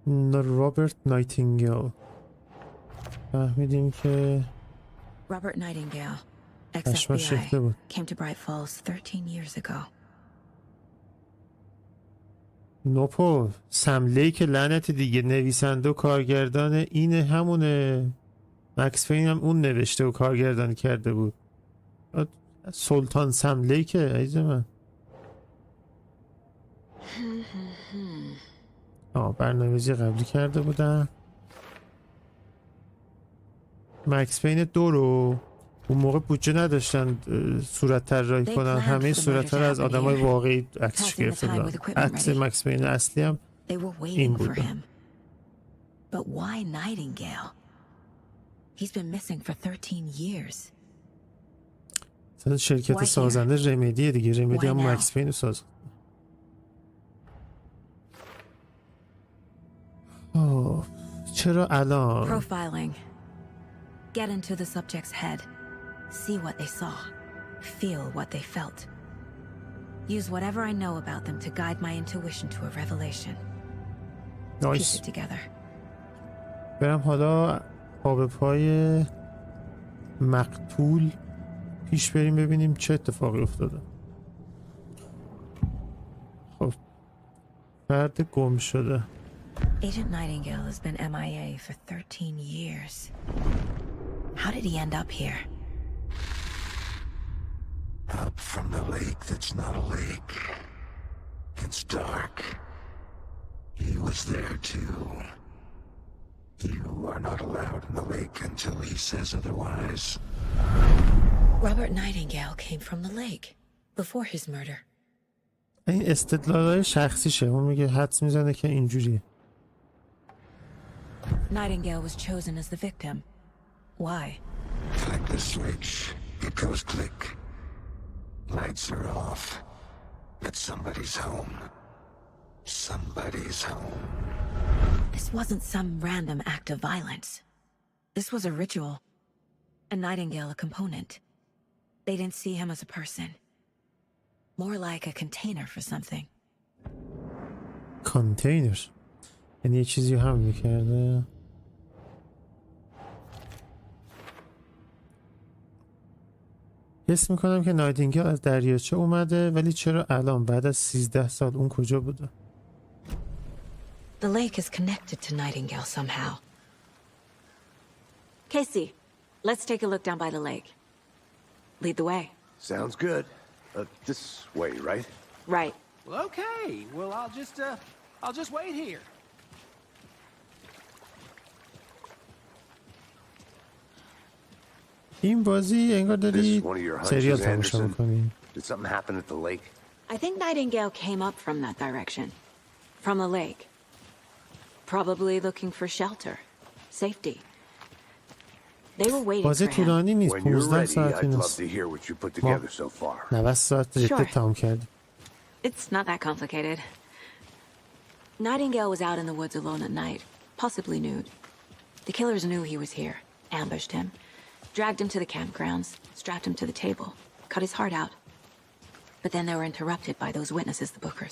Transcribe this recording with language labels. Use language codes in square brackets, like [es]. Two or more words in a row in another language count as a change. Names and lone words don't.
[fa] رابرت نایتینگل. فهمیدیم که [en] Robert Nightingale, [fa] شیفته بود. [en] ex-FBI, came to Bright Falls 13 years ago. [fa] نوپو سم لیک لعنت دیگه، نویسنده و کارگردان اینه، همونه. مکس فین هم اون نوشته و کارگردانی کرده بود. سلطان سم لیکه عزیز من. برنامه‌ریزی قبلی کرده بودن. مکس فین 2 رو اون موقع بودجه نداشتن صورت طراحی کنن، همه صورت‌ها رو از آدمای واقعی عکسش گرفته بودن. عکس مکس فین اصلی هم این بود. [en] But why Nightingale? He's been missing for 13 years. [fa] شرکت سازنده رمدیه دیگه، رمدی هم مکس فین رو ساز. چرا الان؟ [en] Profiling. Get into the subject's head. See what they saw. Feel what they felt. Use whatever I know about them to guide my intuition to a revelation. Piece it together. [fa] برم حالا پا پای مقتول پیش بریم ببینیم چه اتفاقی افتاده. خب فرد گم شده. [en] Agent Nightingale has been MIA for 13 years. How did he end up here? Up from the lake that's not a lake. It's dark. He was there too. You are not allowed in the lake until he says otherwise. Robert Nightingale came from the lake before his murder. [fa] این استدلالای شخصیشه. اون میگه حدس میزنه که اینجوریه. [en] Nightingale was chosen as the victim. Why? Like the switch, it goes click. Lights are off. But somebody's home. Somebody's home. This wasn't some random act of violence. This was a ritual. And Nightingale a component. They didn't see him as a person. More like a container for something. [fa] کانتینر یعنی یه چیزی هم میکرده. حس میکنم که نایتینگل از دریاچه اومده، ولی چرا الان بعد از 13 سال اون کجا بوده؟ [en] The lake is connected to Nightingale somehow. Casey, let's take a look down by the lake. Lead the way. Sounds good. This way, right? Right. Well, okay. Well, I'll just wait here. [fa] این بازی انگار داری سریال تماشا میکنی. [en] Did something happen at the lake? I think Nightingale came up from that direction. From the lake. Probably looking for shelter. Safety. They were waiting for [fa] بازی [en] him. [fa] طولانی نیست. [en] When you're 15 ready, [fa] ساعتی [en] I'd love [fa] نیست. [en] to hear what you put together so far. [fa] 90 ساعت جدی تمام کردی. [en] It's not that complicated. Nightingale was out in the woods alone at night, possibly nude. The killers knew he was here, ambushed him, dragged him to the campgrounds, strapped him to the table, cut his heart out. But then they were interrupted by those witnesses, the Bookers.